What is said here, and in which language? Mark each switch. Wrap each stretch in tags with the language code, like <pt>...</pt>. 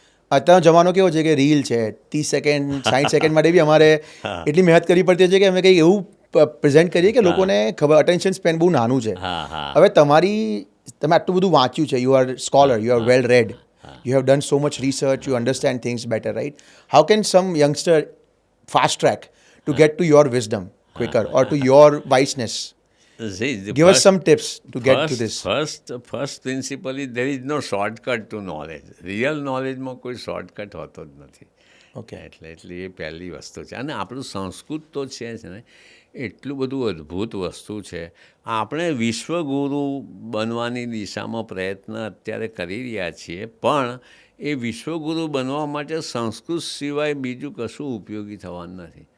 <gu>અત્યારનો જમાનો કેવો છે કે રીલ છે, 30 સેકન્ડ 60 સેકન્ડ માટે બી અમારે એટલી મહેનત કરવી પડતી છે કે અમે કંઈક એવું પ્રેઝન્ટ કરીએ કે લોકોને ખબર, અટેન્શન સ્પેન બહુ નાનું છે. હવે તમે આટલું બધું વાંચ્યું છે,</gu> <en>You are scholar, you are well read, you have done so much research, you understand things better, right? How can some youngster fast track to get to your wisdom quicker or to your wiseness? See, Give us some tips to get to this. First principle is there is no shortcut to knowledge. Real knowledge</en> <gu>માં કોઈ shortcut હોતો જ નથી.</gu> <en>Okay.</en> <gu>એટલે એ પહેલી વસ્તુ છે. અને આપણું સંસ્કૃત તો છે ને એટલું બધું અદ્ભુત વસ્તુ છે. આપણે વિશ્વગુરુ બનવાની દિશામાં પ્રયત્ન અત્યારે કરી રહ્યા છીએ, પણ એ વિશ્વગુરુ બનવા માટે સંસ્કૃત સિવાય બીજું કશું ઉપયોગી થવાનું નથી.</gu>